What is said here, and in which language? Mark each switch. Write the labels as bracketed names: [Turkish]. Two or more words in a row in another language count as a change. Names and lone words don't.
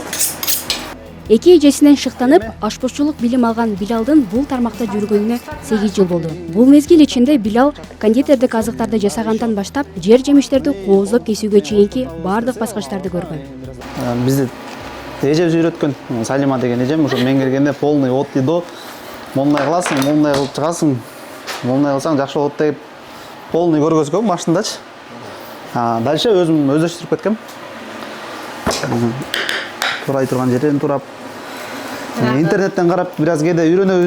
[Kyrgyz] Эки эжесинен шыктанып, ашпозчулук билим алган Билалдын бул тармакта жүргөнүнө 8 жыл болду. Бул мезгил ичинде Билал кондитердик азыктарды жасагандан баштап, жер жемиштерди кооздоп кесүүгө чейинки бардык баскычтарды көргөн. Бизди эжебиз үйрөткөн. Салима деген эжем ошо меңгергенде [Russian] полный от и до. [Kyrgyz] Мондай кыласың, мондай кылып чыгасың. Мондай кылсаң жакшы болот деп полный көргөзгөн машинадачы. Дальше өзүм өздөштүрүп кеткем. Турай турган жерден турап, интернеттен карап бираз кээде үйрөнөбүз.